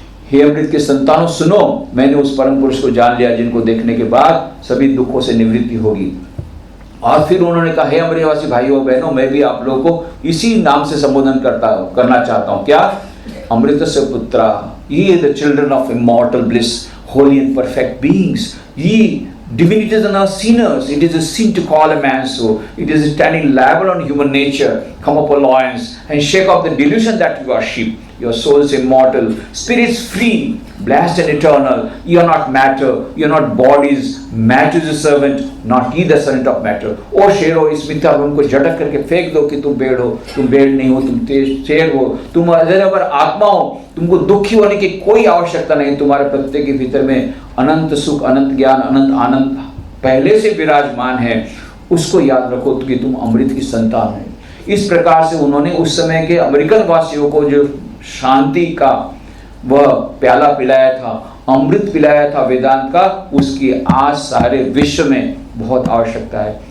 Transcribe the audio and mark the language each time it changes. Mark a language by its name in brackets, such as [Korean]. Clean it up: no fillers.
[Hindi] हे अमृत के संतानों सुनो, मैंने उस परम पुरुष को जान लिया जिनको देखने के बाद सभी दुखों से निवृत्ति होगी। और फिर उन्होंने कहा, हे अमृतवासी भाइयों बहनों, मैं भी आप लोगों को इसी नाम से संबोधन करना चाहता हूँ। क्या? [Sanskrit] अमृतस्य पुत्रा, [English] Ye the children of immortal bliss, holy and perfect beings. Ye divinities are not sinners. It is a sin to call a man so. It is standing liable on human nature. Come up, O lions, and shake off the delusion that you are sheep. Your soul is immortal, spirits free, blessed and eternal. You are not matter, you are not bodies. Matter is a servant, not ye the servant of matter. [Hindi] ओ शेरो, इस मिथ्या भ्रम को झटक करके फेंक दो कि तुम भेड़ हो. तुम भेड़ नहीं हो, तुम शेर हो. तुम अजर आत्मा हो. तुमको दुखी होने की कोई आवश्यकता नहीं. तुम्हारे प्रत्येक के भीतर में अनंत सुख, अनंत ज्ञान, अनंत आनंद पहले से विराजमान है. उसको याद रखो कि तुम अमृत की संतान हो. इस प्रकार से उन्होंने उस समय के अमेरिकन वासियों को जो शांति का वह प्याला पिलाया था, अमृत पिलाया था वेदांत का, उसकी आज सारे विश्व में बहुत आवश्यकता है.